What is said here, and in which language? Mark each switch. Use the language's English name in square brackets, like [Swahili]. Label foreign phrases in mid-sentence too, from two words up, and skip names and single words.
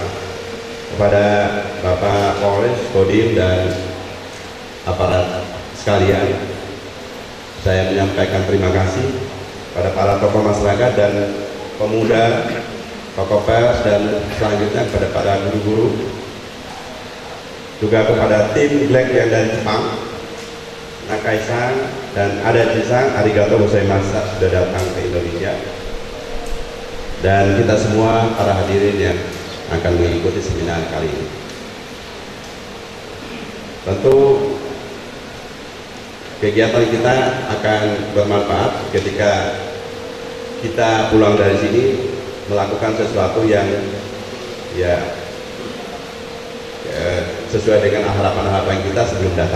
[Indonesian] Kepada Bapak Polres, Kodim, dan aparat sekalian, saya menyampaikan terima kasih pada para tokoh masyarakat dan pemuda, tokoh pers, dan selanjutnya kepada para guru-guru, juga kepada tim Black yang dari Jepang, Nakai-san dan Adachi-san, [Japanese] ありがとうございます, [Indonesian] sudah datang ke Indonesia, dan kita semua para hadirin yang akan mengikuti seminar kali ini. Tentu kegiatan kita akan bermanfaat ketika kita pulang dari sini melakukan sesuatu yang sesuai dengan harapan-harapan kita sebelum datang.